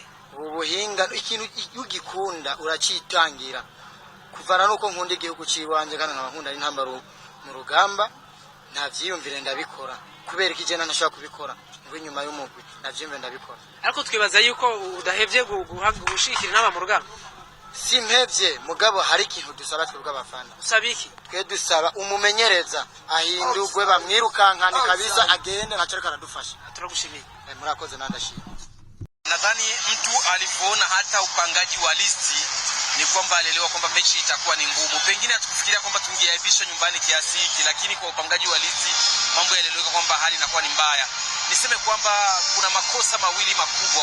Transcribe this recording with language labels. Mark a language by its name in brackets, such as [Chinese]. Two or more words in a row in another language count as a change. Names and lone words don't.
[Rundi] Ubuhinga ikintu ugikunda uracitangira kuvana nuko nkunda igihugu ciwanje kana nkunda intamba mu rugamba nta vyiyumvire ndabikora kubera ikijena ntashaka kubikora ngo inyuma y'umugwi navyimve ndabikora. Ariko twibaza yuko udahevye gushikira n'aba mu rugamba. Simpevye mugabo hari ikintu dusaba twebwe abafana. Usabiki twe dusaba umumenyereza ahindurwe bamwirukankane kabisa agende ntacereka aradufasha. Turagushimiye. Murakoze nandashimye. [Swahili] Nadhani mtu alivyoona hata upangaji wa listi ni kwamba alielewa kwamba mechi itakuwa ni ngumu. Pengine hatukufikiria kwamba tungeaibisha nyumbani kiasi hiki, lakini kwa upangaji wa listi mambo yalieleweka kwamba hali inakuwa ni mbaya. Niseme kwamba kuna makosa mawili makubwa.